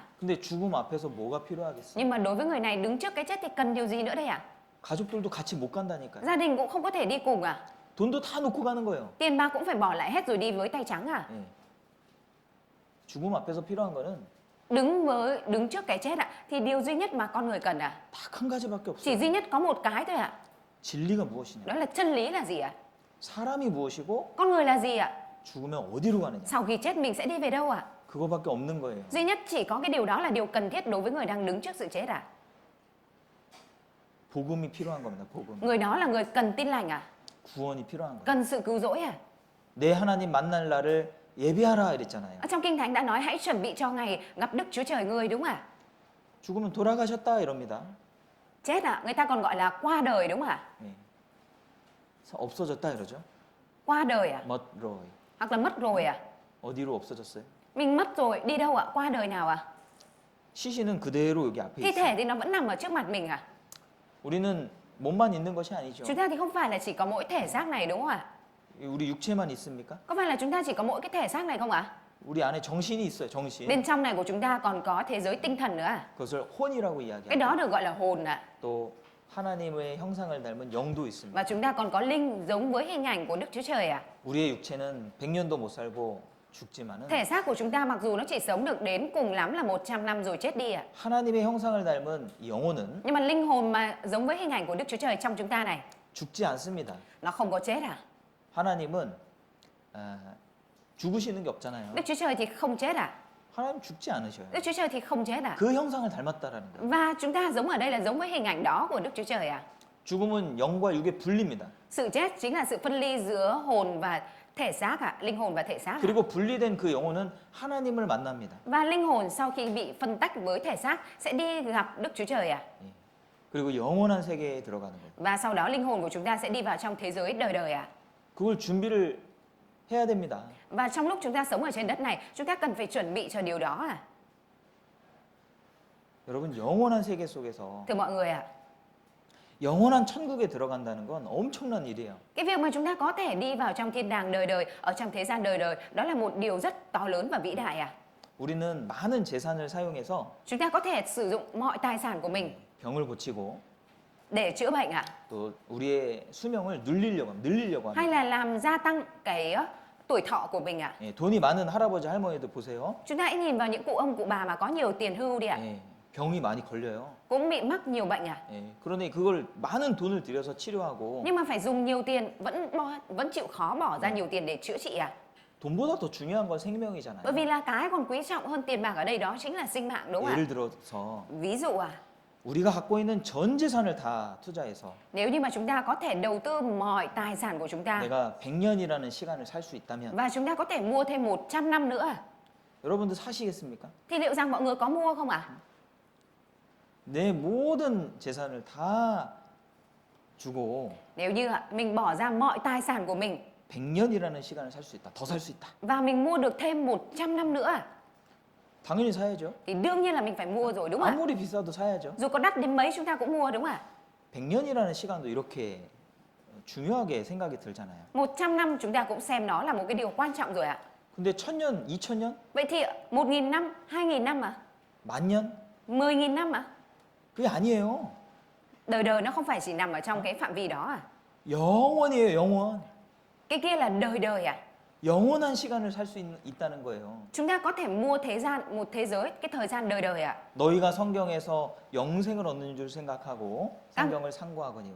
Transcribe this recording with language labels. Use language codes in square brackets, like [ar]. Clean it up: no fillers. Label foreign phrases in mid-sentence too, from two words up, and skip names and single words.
[ko] 근데 죽음 앞에서 뭐가 필요하겠어요? [vi] Nhưng mà đối với người này đứng trước cái chết thì cần điều gì nữa đây ạ? [ko] 가족들도 같이 못 간다니까요. [vi] Gia đình cũng không có thể đi cùng à? [ko] 돈도 다 놓고 가는 거예요. [vi] Tiền bạc cũng phải bỏ lại hết rồi đi với tay trắng à? [ko] 예. 죽음 앞에서 필요한 거는 [vi] Đứng trước cái chết ạ, thì điều duy nhất mà con người cần à? [ko] 딱 한 가지밖에 [vi] Chỉ [ko] 없어요. [vi] duy nhất có một cái thôi ạ. [ko] 진리가 무엇이냐? [vi] Đó là chân lý là gì ạ? [ko] 사람이 무엇이고 [vi] Con người là gì ạ? [ko] 죽으면 어디로 가느냐? [vi] Sau khi chết mình sẽ đi về đâu ạ? [ko] 그거밖에 없는 거예요. [vi] Duy nhất chỉ có cái điều đó là điều cần thiết đối với người đang đứng trước sự chết à? [ko] 복음이 필요한 겁니다. 복음. [vi] Người đó là người cần tin lành à? [ko] 구원이 필요한 거예요. [vi] Cần sự cứu rỗi à? [ko] 내 하나님 만날 날을 예비하라 이랬잖아요. [vi] Ở trong Kinh Thánh đã nói hãy chuẩn bị cho ngày gặp Đức Chúa Trời ngươi đúng không ạ? [ko] 죽으면 돌아가셨다 이럽니다. [vi] Chết à? Người ta còn gọi là qua đời đúng không ạ? [ko] 예. 없어졌다 이러죠. [vi] Qua đời à? mất rồi. Hoặc là mất rồi à? [ko] 어디로 없어졌어요? [vi] Mình mất rồi, đi đâu ạ? Qua đời nào ạ? [ko] 시신은 그대로 여기 앞에 [vi] Thi [ko] 있어요. [vi] thể thì nó vẫn nằm ở trước mặt mình à? [ko] 우리는 몸만 있는 것이 아니죠. [vi] Chúng ta thì không phải là chỉ có mỗi thể xác này đúng không ạ? [ko] 우리 육체만 있습니까? [vi] Có phải là chúng ta chỉ có mỗi cái thể xác này không ạ? [ko] 우리 안에 정신이 있어요. 정신. [vi] Bên trong này của chúng ta còn có thế giới tinh thần nữa à? [ko] 그것을 혼이라고 [vi] Cái [ko] 이야기합니다. [vi] đó được gọi là hồn ạ. [ko] 또 하나님의 형상을 닮은 영도 있습니다. [vi] Và chúng ta còn có linh giống với hình ảnh của Đức Chúa Trời à? [ko] 우리의 육체는 100년도 못 살고 죽지만은 [vi] Thể xác của chúng ta mặc dù nó chỉ sống được đến cùng lắm là 100 năm rồi chết đi ạ. [ko] 하나님의 형상을 닮은 이 영혼은 [vi] Nhưng mà linh hồn mà giống với hình ảnh của Đức Chúa Trời trong chúng ta này, [ko] 죽지 않습니다. [vi] nó không có chết à? [ko] 하나님은 죽으시는 게 없잖아요. [vi] Đức Chúa Trời thì không chết à? [ko] 하나님 죽지 않으셔요. [vi] Đức Chúa Trời thì không chết à? [ko] 그 형상을 닮았다라는 거예요. [vi] Và chúng ta giống ở đây là giống với hình ảnh đó của Đức Chúa Trời à? [ko] 죽음은 영과 육의 분리입니다. [vi] Sự chết chính là sự phân ly giữa hồn và thể xác ạ, linh hồn và thể xác ạ. [ko] 그리고 분리된 그 영혼은 하나님을 만납니다. [vi] Và linh hồn sau khi bị phân tách với thể xác sẽ đi gặp Đức Chúa Trời ạ. [ko] 예. 그리고 영원한 세계에 들어가는 거예요. [vi] Và sau đó linh hồn của chúng ta sẽ đi vào trong thế giới đời đời ạ. [ko] 그걸 준비를 해야 됩니다. [vi] Và trong lúc chúng ta sống ở trên đất này, chúng ta cần phải chuẩn bị cho điều đó à. [ko] 여러분 영원한 세계 속에서 [vi] Thưa mọi người ạ, [ko] 영원한 천국에 들어간다는 건 엄청난 일이에요. [vi] cái việc mà chúng ta có thể đi vào trong thiên đàng đời đời, ở trong thế gian đời đời, đó là một điều rất to lớn và vĩ đại à. [ko] 우리는 많은 재산을 사용해서 [vi] Chúng ta có thể sử dụng mọi tài sản của mình [ko] 병을 고치고 [vi] để chữa bệnh ạ, [ko] 또 우리의 수명을 늘리려고 [vi] hay [ko] 합니다. [vi] là làm gia tăng cái tuổi thọ của mình ạ. [ko] 예, 돈이 많은 할아버지 할머니들 보세요. [vi] Chúng ta hãy nhìn vào những cụ ông cụ bà mà có nhiều tiền hưu đi ạ, [ko] 예, 병이 많이 걸려요. [vi] cũng bị mắc nhiều bệnh à. [ko] 예, 그런데 그걸 많은 돈을 들여서 치료하고 [vi] Nhưng mà phải dùng nhiều tiền, vẫn chịu khó bỏ ra nhiều tiền để chữa trị à. [ko] 돈보다 더 중요한 건 생명이잖아요. [vi] Bởi vì là cái còn quý trọng hơn tiền bạc ở đây đó chính là sinh mạng, đúng không ạ? [ko] 예를 들어서 [vi] Ví dụ à, [ko] 우리가 갖고 있는 전 재산을 다 투자해서 [vi] nếu như mà chúng ta có thể đầu tư mọi tài sản của chúng ta [ko] 내가 100년이라는 시간을 살 수 있다면 [vi] và chúng ta có thể mua thêm 100 năm nữa à, [ko] 여러분들 사시겠습니까? [vi] thì liệu rằng mọi người có mua không ạ? [ko] 내 모든 재산을 다 주고 [vi] Nếu như mình bỏ ra mọi tài sản của mình [ko] 100년이라는 시간을 살 수 있다. 더 살 수 있다. [vi] và mình mua được thêm 100 năm nữa à, [ko] 당연히 사야죠. [vi] thì đương nhiên là mình phải mua rồi, đúng không ạ? [ko] 아무리 비싸도 사야죠. [vi] Dù có đắt đến mấy chúng ta cũng mua, đúng không ạ? [ko] 100년이라는 시간도 이렇게 중요하게 생각이 들잖아요. [vi] 100 năm chúng ta cũng xem nó là một cái điều quan trọng rồi ạ. [ko] 근데 1000년, 2000년, [vi] Vậy thì 1.000 năm, 2.000 năm à? [ko] 만년 [vi] 10.000 năm à? [ko] 그게 아니에요. [vi] Đời đời nó không phải chỉ nằm ở trong cái phạm vi đó à? [ko] 영원이에요, 영원. [vi] Cái kia là đời đời à? [ko] 영원한 시간을 살 수 있다는 거예요. [vi] Chúng ta có thể mua một thế giới, cái thời gian đời đời à? [ko] 너희가 성경에서 영생을 얻는 줄 생각하고 성경을 상고하거니와.